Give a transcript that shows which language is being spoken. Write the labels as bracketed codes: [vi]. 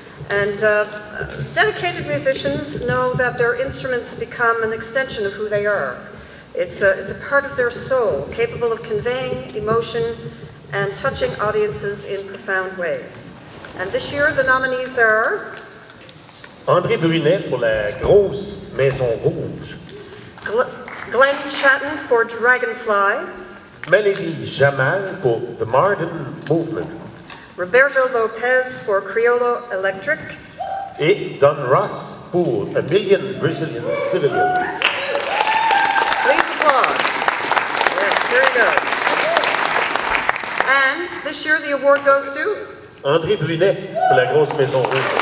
[en] And dedicated musicians know that their instruments become an extension of who they are. It's a part of their soul, capable of conveying emotion and touching audiences in profound ways. And this year the nominees are [fr] André Brunet pour La Grosse Maison Rouge. [en] Glenn Chatton for Dragonfly. [fr] Mélanie Jamal pour The Modern Movement. [en] Roberto Lopez for Criollo Electric. [fr] Et Don Ross pour A Million Brazilian Civilians. [en] Please applaud. Yes, very good. And this year the award goes to [fr] André Brunet pour La Grosse Maison Rouge.